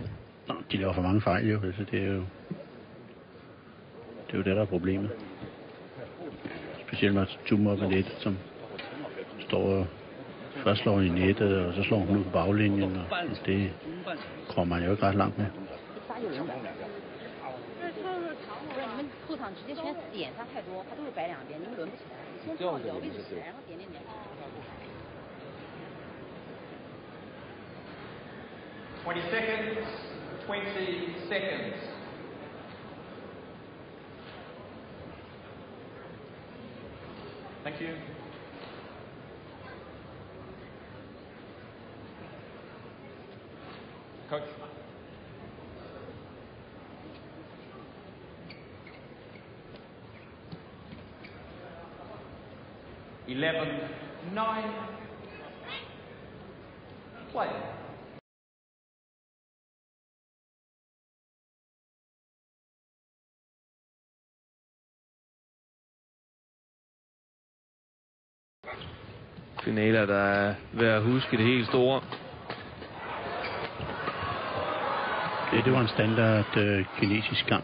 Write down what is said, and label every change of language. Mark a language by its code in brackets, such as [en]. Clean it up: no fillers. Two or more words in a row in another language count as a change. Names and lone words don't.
[da] Nå, de laver for mange fejl jo, så det er jo det, der er problemet. Specielt med Tum op med nettet, som står først slår i nettet, og så slår hun ud på baglinjen, og det kommer man jo ikke ret langt med. [zh] 不是你们后场直接选点杀太多，他都是摆两边，你们轮不起来。你先找位置起来，然后点。 [en] 20 seconds. 20 seconds. Thank you. Coach. Eleven, 9. Play. [da] Finaler, der er ved at huske det helt store. Det var en standard kinesisk kamp.